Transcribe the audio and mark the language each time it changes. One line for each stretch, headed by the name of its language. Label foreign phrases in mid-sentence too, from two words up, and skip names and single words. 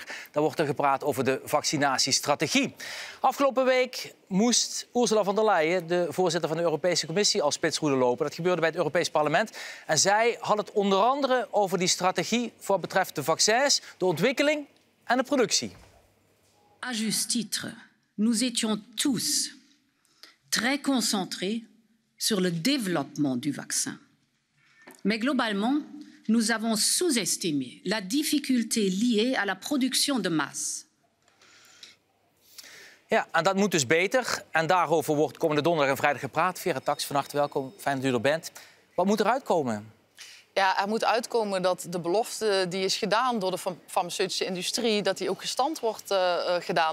Dutch: Daar wordt er gepraat over de vaccinatiestrategie. Afgelopen week moest Ursula von der Leyen, de voorzitter van de Europese Commissie, als spitsroede lopen. Dat gebeurde bij het Europees Parlement. En zij had het onder andere over die strategie voor wat betreft de vaccins, de ontwikkeling en de productie.
French: À juste titre, nous étions tous très concentrés sur le développement du vaccin. Mais globalement, nous avons sous-estimé la difficulté liée à la production de masse.
Dutch: Ja, en dat moet dus beter. En daarover wordt komende donderdag en vrijdag gepraat. Vera Tax, van harte welkom. Fijn dat u er bent. Wat moet er uitkomen? Ja, er moet uitkomen dat de belofte die is gedaan door de farmaceutische industrie, dat die ook gestand wordt gedaan.